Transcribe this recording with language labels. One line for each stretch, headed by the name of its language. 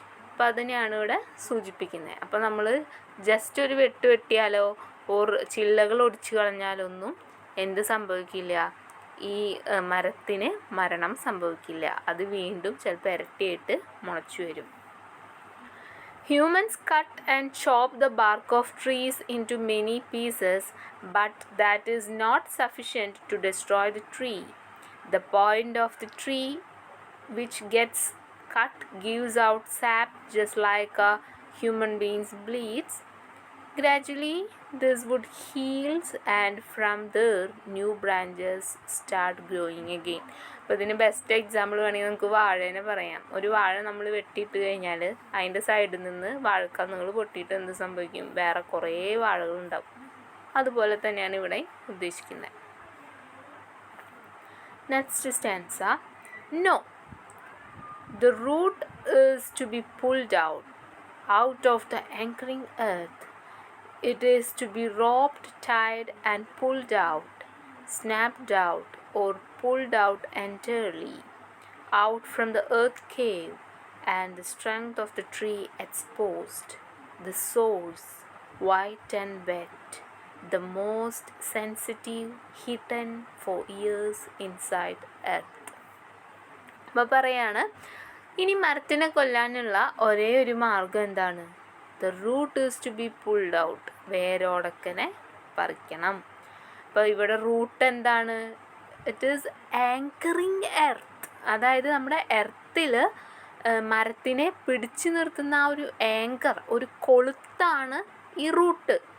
Malayalam: അപ്പോൾ അതിനെയാണ് ഇവിടെ സൂചിപ്പിക്കുന്നത്. അപ്പോൾ നമ്മൾ ജസ്റ്റ് ഒരു വെട്ടിയാലോ ഓർ ചില്ലകൾ ഒടിച്ചു കളഞ്ഞാലൊന്നും എന്ത് സംഭവിക്കില്ല, ഈ മരത്തിന് മരണം സംഭവിക്കില്ല. അത് വീണ്ടും ചിലപ്പോൾ ഇരട്ടിയായിട്ട് മുളച്ചു വരും.
English: Humans cut and chop the bark of trees into many pieces, but that is not sufficient to destroy the tree. The point of the tree which gets cut gives out sap just like a human being's bleeds. Gradually, this wood heals and from there new branches start growing again.
Malayalam: അപ്പോൾ ഇതിന് best example വേണമെങ്കിൽ നമുക്ക് വാഴേനെ പറയാം. ഒരു വാഴ നമ്മൾ വെട്ടിയിട്ട് കഴിഞ്ഞാൽ അതിൻ്റെ സൈഡിൽ നിന്ന് വാഴക്കന്നുകൾ പൊട്ടിയിട്ട് എന്ത് സംഭവിക്കും, വേറെ കുറേ വാഴകൾ ഉണ്ടാവും. അതുപോലെ തന്നെയാണ് ഇവിടെ ഉദ്ദേശിക്കുന്നത്.
English: Next stanza. No, the root is to be pulled out of the anchoring earth. It is to be roped, tied and pulled out, snapped out or pulled out entirely, out from the earth cave, and the strength of the tree exposed, the source white and wet, the most sensitive hidden for years inside earth.
Malayalam: അപ്പോൾ പറയാണ്, ഇനി മരത്തിനെ കൊല്ലാനുള്ള ഒരേ ഒരു മാർഗം എന്താണ്,
English: the root is to be pulled out,
Malayalam: വേരോടക്കനെ പറിക്കണം. അപ്പോൾ ഇവിടെ റൂട്ട് എന്താണ്,
English: it is anchoring earth,
Malayalam: അതായത് നമ്മുടെ എർത്തിൽ മരത്തിനെ പിടിച്ചു നിർത്തുന്ന ആ ഒരു ആങ്കർ, ഒരു കൊളുത്താണ് ഈ റൂട്ട്.